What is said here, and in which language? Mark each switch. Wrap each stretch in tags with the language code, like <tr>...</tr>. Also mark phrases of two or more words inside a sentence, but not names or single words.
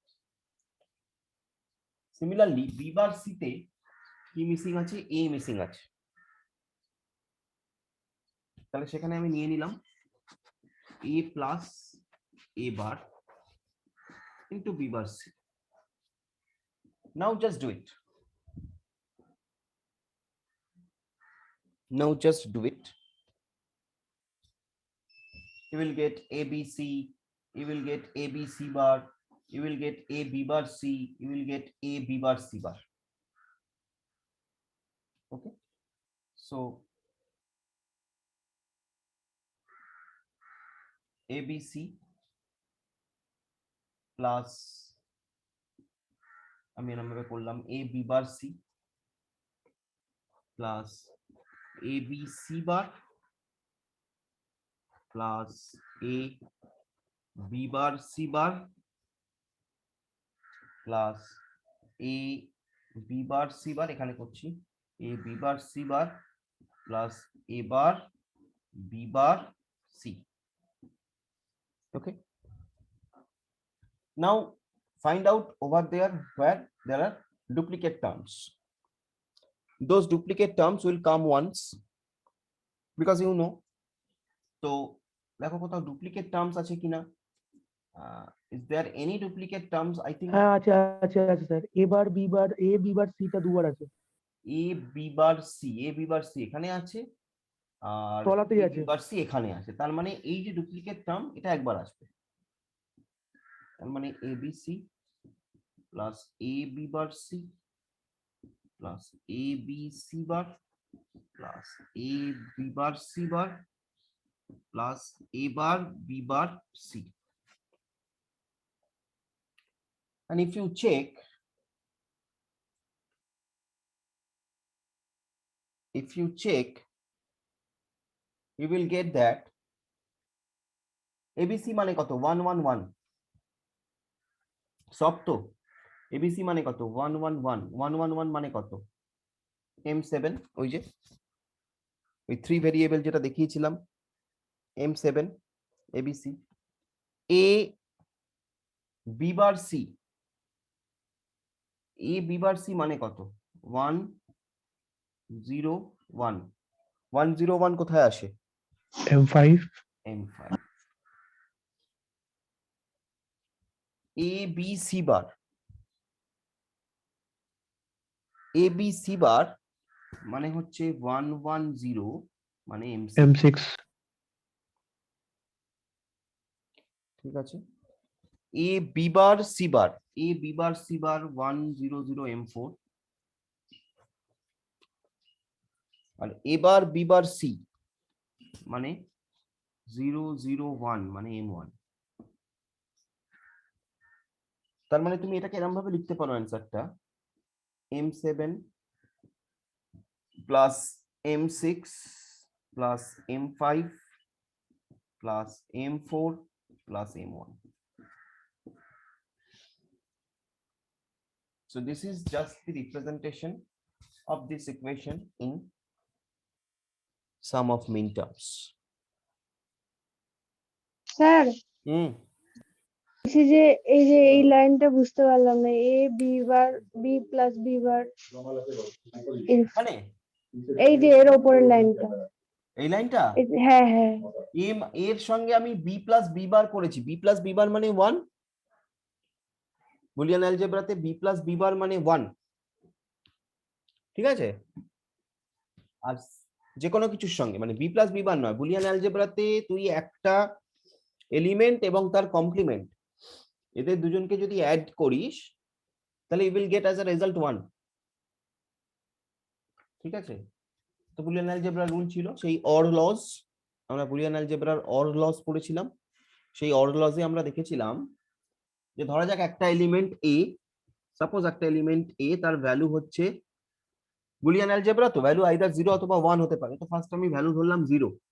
<en>similarly B bar C</en> <bn>তে কি মিসিং আছে, এ মিসিং আছে, তাহলে সেখানে আমি নিয়ে নিলাম</bn> <en>A plus A bar into B bar C. Now just do it. Now just do it. You will get ABC, you will get ABC bar, you will get A B bar C, you will get A B bar C bar. Okay, so ABC plus</en> <bn>আমি এরকমভাবে করলাম</bn> <en>A B bar C plus A B C bar plus A B bar C bar plus A B bar C bar,</en> <bn>এখানে করছি</bn> <en>A B bar C bar plus A bar B bar C. Okay, now find out over there where there are duplicate terms. Those duplicate terms will come once, because you know,</en> <bn>তো দেখো কোথাও</bn> <en>duplicate terms</en> <bn>আছে কিনা।</bn> <en>Is there any duplicate terms? I think</en> <bn>হ্যাঁ আছে আছে আছে স্যার, এবার</bn> <en>B bar C</en> <bn>টা দুবার আছে,</bn> <en>a b bar c, a b bar c</en> <bn>এখানে আছে, আর তলাতেই</bn> <en>a b</en> <bn>আছে।</bn> <en>bar c</en> <bn>এখানে আছে, তার মানে এই যে</bn> <en>duplicate term</en> <bn>এটা একবার আসবে, তার মানে</bn> <en>abc plus a b bar c plus a b c bar plus a b bar c bar plus a bar b bar c. And if you check, you will get that abc</en> <bn>মানে কত</bn> <en>1 1 1,</en> <bn>সব তো abc মানে কত 1 1 1, 1 1 1 মানে কত m7, ওই যে ওই 3 ভেরিয়েবল যেটা দেখিয়েছিলাম m7 abc,</bn> <en>a b bar c, a b bar c</en> <bn>মানে কত</bn> <en>1 0 1, 1 0 1</en> <bn>কোথায় আসে</bn> <en>M5 m5, a b c bar, a b c bar</en> <bn>মানে হচ্ছে</bn> <en>1 1 0 মানে m6, M6</en> <bn>ঠিক আছে,</bn> <en>a b bar c bar, a b bar c bar 1 0 0 m4,</en> <bn>আর</bn> <en>a bar b bar c</en> <bn>মানে 0 0 1 মানে m1, তার মানে তুমি এটাকে এরকম ভাবে লিখতে পারো অ্যানসারটা</bn> <en>m7 plus m6 plus m5 plus m4 plus m1. So this is just the representation of this equation in sum of minterms.</en> <bn>স্যার Hmm. এই যে এই লাইনটা বুঝতে পারলাম না,</bn> <en>A B bar B plus B bar,</en> <bn>মানে এই যে এর উপরের লাইনটা, এই লাইনটা হ্যাঁ হ্যাঁ এর সঙ্গে আমি</bn> <en>b plus b bar</en> <bn>করেছি,</bn> <en>b plus b bar</en> <bn>মানে 1, বুলিয়ান অ্যালজেব্রাতে</bn> <en>b plus b bar</en> <bn>মানে 1, ঠিক আছে, আর যে কোনো কিছুর সঙ্গে মানে</bn> <en>b plus b bar</en> <bn>নয়, বুলিয়ান অ্যালজেব্রাতে তুই একটা এলিমেন্ট এবং তার কমপ্লিমেন্ট এদের দুজনকে যদি অ্যাড করিস তাহলে</bn> <en>you will get as a result</en> <bn>1, ঠিক আছে। তো</bn> <en>Boolean algebra's</en> <bn>রুল ছিল সেই</bn> <en>OR laws,</en> <bn>আমরা</bn> <en>Boolean algebra's OR laws</en> <bn>পড়েছিলাম, সেই</bn> <en>OR laws</en> <bn>আমরা দেখেছিলাম যে ধরা যাক একটা এলিমেন্ট এ, সাপোজ একটা এলিমেন্ট এ তার ভ্যালু হচ্ছে, বুলিয়ান অ্যালজেব্রা তো ভ্যালু আইদার 0 অথবা 1 হতে পারে, তো ফার্স্ট আমি ভ্যালু ধরলাম 0,</bn>